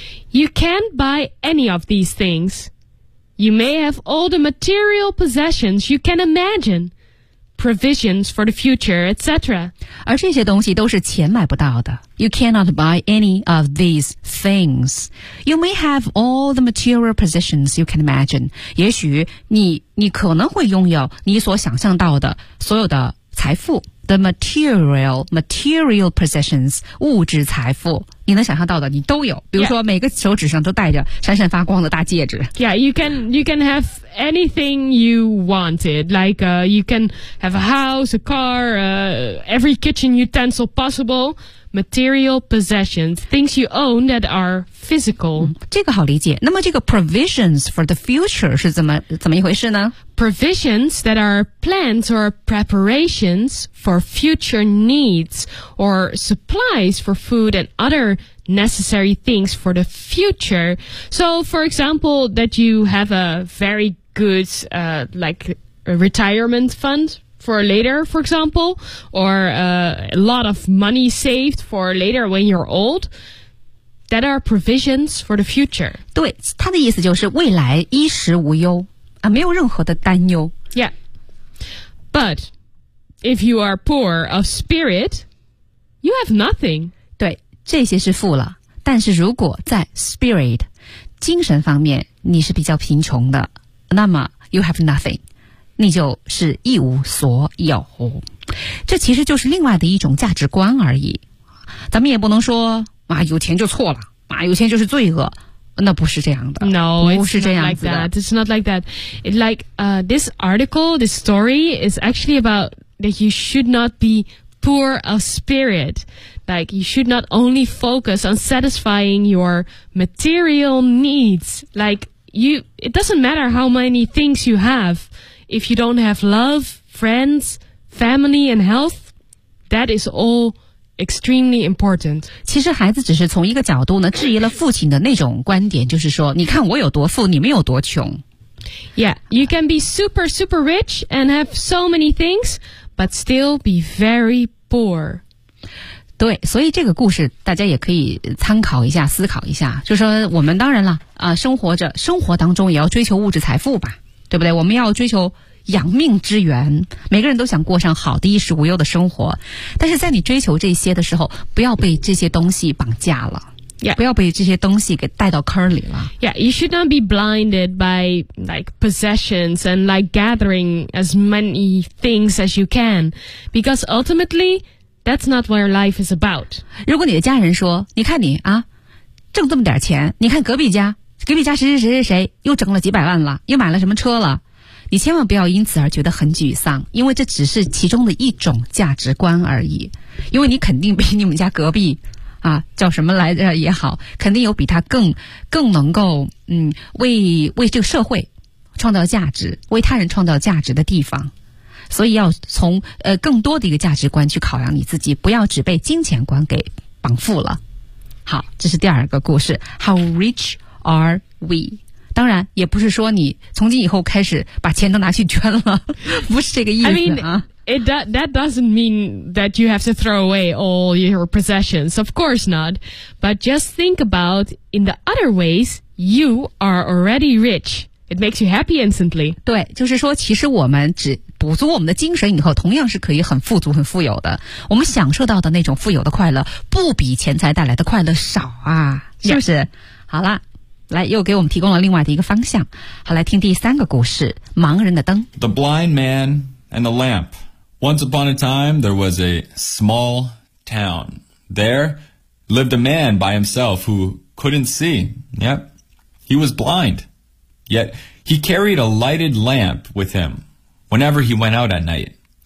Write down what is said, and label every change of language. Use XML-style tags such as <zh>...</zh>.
<en>You can't buy any of these things. You may have all the material possessions you can imagine. Provisions for the future, etc.</en> <zh>而这些东西都是钱买不到的。</zh> <en>You cannot buy any of these things. You may have all the material possessions you can imagine.</en> <zh>也许你可能会拥有你所想象到的所有的财富。</zh> <en>The material possessions,</en> <zh>物质财富。你能想象到的你都有，比如说每个手指上都戴着闪闪发光的大戒指。</zh> <en>Yeah, you can have anything you wanted. Like, you can have a house, a car, every kitchen utensil possible. Material possessions, things you own that are physical.、</en> <zh>这个好理解。那么这个</zh> <en>provisions for the future</en> <zh>是怎么一回事呢？</zh> <en>Provisions that are plans or preparations for future needs or supplies for food and other necessary things for the future. So, for example, that you have a very good, like, a retirement fund for later, for example, or a lot of money saved for later when you're old. That are provisions for the future.</en> <zh>对，他的意思就是未来衣食无忧啊，没有任何的担忧。</zh> <en>Yeah. But if you are poor of spirit, you have nothing.</en> <zh>对，这些是富了，但是如果在 spirit 精神方面你是比较贫穷的，那么</zh> <en>you have nothing.</en> <zh>你就是一无所有。这其实就是另外的一种价值观而已。咱们也不能说啊，有钱就错了啊，有钱就是罪恶。那不是这样的。</zh> <en>No, it's not like that. It's not like that. This article, this story is actually about that you should not be poor of spirit. Like, you should not only focus on satisfying your material needs. Like, it doesn't matter how many things you have. If you don't have love, friends, family, and health, that is all extremely important.</en> <zh>其实孩子只是从一个角度呢，质疑了父亲的那种观点，就是说，你看我有多富，你们有多穷。</zh> <en>Yeah, you can be super, super rich and have so many things, but still be very poor.</en> <zh>对，所以这个故事大家也可以参考一下，思考一下，就说我们当然了，生活当中也要追求物质财富吧，对不对？我们要追求养命之源，每个人都想过上好的衣食无忧的生活，但是在你追求这些的时候，不要被这些东西绑架了。</zh> <en>Yeah.</en> <zh>不要被这些东西给带到坑里了。</zh> <en>Yeah, you should not be blinded by like possessions and like gathering as many things as you can, because ultimately, that's not what your life is about.</en> <zh>如果你的家人说，你看你啊，挣这么点钱，你看隔壁家谁谁谁谁谁又挣了几百万了，又买了什么车了，你千万不要因此而觉得很沮丧，因为这只是其中的一种价值观而已。因为你肯定比你们家隔壁啊，叫什么来着也好，肯定有比他更能够为这个社会创造价值，为他人创造价值的地方。所以要从更多的一个价值观去考量你自己，不要只被金钱观给绑缚了。好，这是第二个故事。</zh> <en>How rich are we?</en> <zh>当然也不是说你从今以后开始把钱都拿去捐了，不是这个意思啊。</zh> <en>I mean, that doesn't mean that you have to throw away all your possessions. Of course not. But just think about in the other ways, you are already rich. It makes you happy instantly.</en> <zh>对，就是说其实我们只补足我们的精神以后，同样是可以很富足很富有的。我们享受到的那种富有的快乐不比钱财带来的快乐少啊，是不是？</zh> <en>Yeah.</en> <zh>好了。来，又给我们提供了另外的一个方向。好，来听第三个故事，盲人的灯。</zh> <en>The blind man and the lamp. Once upon a time, there was a small town. There lived a man by himself who couldn't see. Yep. He was blind. Yet he carried a lighted lamp with him whenever he went out at night.</en>